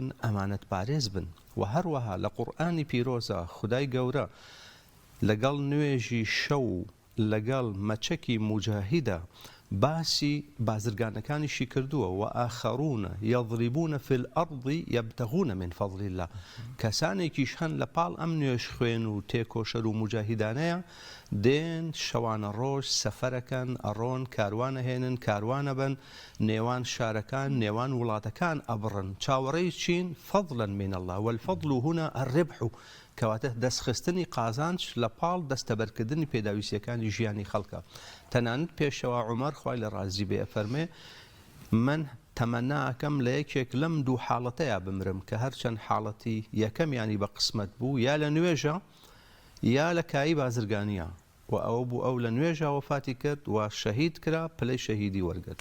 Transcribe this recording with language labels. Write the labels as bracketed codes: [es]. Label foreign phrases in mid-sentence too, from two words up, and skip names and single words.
[ckb] ئەمانەت پارێز بن و هەروەها لە قورئانی پیرۆزە خودای گەورە لەگەڵ نوێژی شەو لەگەڵ مەچەکی موجاهیدە باسی بازرگانەکانیشی کردووە و [ar] ئاخەڕونە یەضریبونە فی الأرض یەبتەغونە من فەضل الله [ckb] کەسانێکیش هەن لە پاڵ ئەم نوێژ خوێن و تێکۆشەر و مجاهیدانەیە دێن شەوانە ڕۆژ سەفەرەکەن ئەڕۆن کاروانە هێنن کاروانە بن نێوان شارەکان نێوان وڵاتەکان ئەبڕن چاوەڕێی چین [ar] فەضلا من الله والفضل هنا الربح [ckb] کەواتە دەستخستنی قازانج لە پاڵ دەستەبەرکردنی پێداویستیەکانی ژیانی خەڵکە تەنانەت پێشەوە عومەر خوای لە ڕازی بێ فەرمێ من تەمەناکەم لە یەکێک لەم دوو حاڵەتەیە بمرم کە هەرچەند حاڵەتی یەکەمیانی بە قسمەت بوو یا لە نوێژە یا لە کایی بازرگانیە و ئەوە بوو ئەو لە نوێژە وەفاتی کرد و شەهید کرا پلەی شەهیدی وەرگرت.